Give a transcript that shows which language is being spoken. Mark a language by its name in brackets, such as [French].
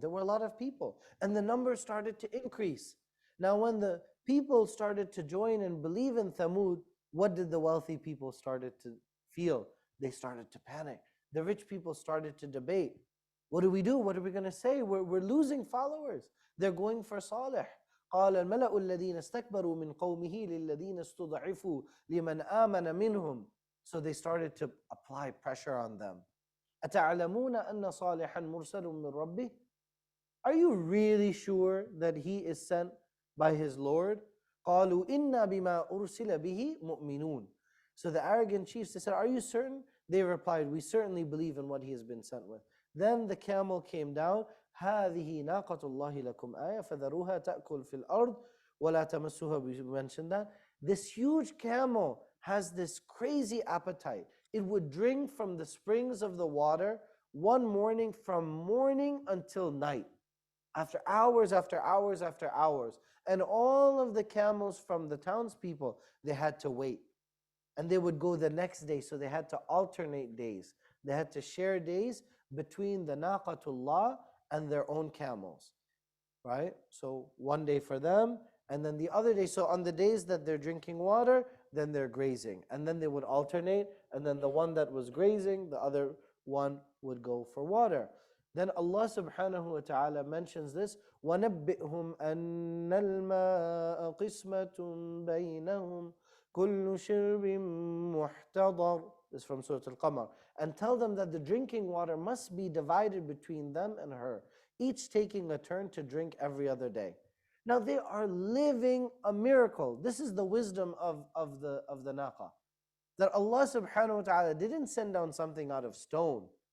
[English] There were a lot of people, and the numbers started to increase. Now when the people started to join and believe in Thamud, what did the wealthy people started to feel? They started to panic. The rich people started to debate. What do we do? What are we going to say? We're losing followers. They're going for Saleh. [Arabic] قال الملأ الذين استكبروا من قومه للذين استضعفوا لمن آمن منهم. [English] So they started to apply pressure on them. [Arabic] أتعلمون أن صالحا مرسل من ربه. [English] Are you really sure that he is sent by his Lord? [Arabic] قالوا إنا بما أرسل به مؤمنون. [English] So the arrogant chiefs, they said, are you certain? They replied, we certainly believe in what he has been sent with. Then the camel came down. [Arabic] هذه ناقة الله لكم آية فذروها تأكل في الأرض ولا تمسوها. [English] We mentioned that. This huge camel has this crazy appetite. It would drink from the springs of the water one morning from morning until night. After hours, after hours, after hours. And all of the camels from the townspeople, they had to wait. And they would go the next day, so they had to alternate days. They had to share days between the naqatullah and their own camels, right? So one day for them, and then the other day. So on the days that they're drinking water, then they're grazing. And then they would alternate, and then the one that was grazing, the other one would go for water. Then Allah subhanahu wa ta'ala mentions this, [Arabic] وَنَبِّئْهُمْ أَنَّ الْمَاءَ قِسْمَةٌ بَيْنَهُمْ كُلُّ شِرْبٍ مُحْتَضَرٍ. [English] This is from Surah Al-Qamar. And tell them that the drinking water must be divided between them and her, each taking a turn to drink every other day. Now they are living a miracle. This is the wisdom of the naqa. That Allah subhanahu wa ta'ala didn't send down something out of stone.